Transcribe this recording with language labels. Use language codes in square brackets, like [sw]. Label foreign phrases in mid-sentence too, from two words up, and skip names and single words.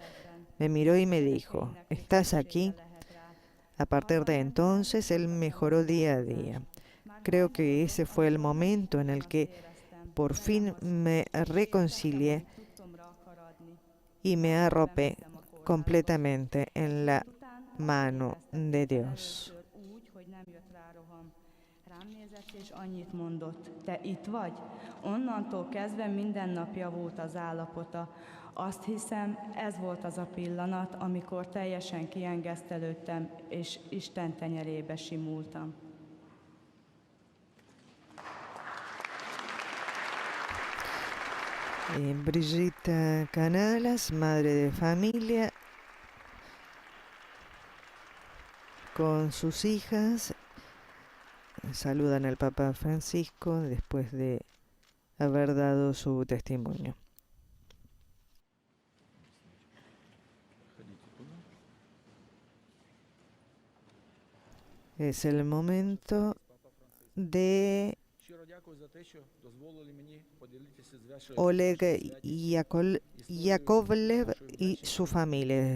[es] Me miró y me dijo, ¿estás aquí? A partir de entonces él mejoró día a día. Creo que ese fue el momento en el que por fin me reconcilié y me arropé completamente en la mano de Dios. [hu] Rám nézett és annyit mondott, te itt vagy? Onnantól kezdve minden nap javult az állapota. Azt hiszem, ez volt az a pillanat, amikor teljesen kiengesztelődtem, és Isten tenyerébe simultam. [es] Brigitta Canalas, madre de familia, con sus hijas, saludan al Papa Francisco después de haber dado su testimonio. Es el momento de Oleg Yakovlev y su familia.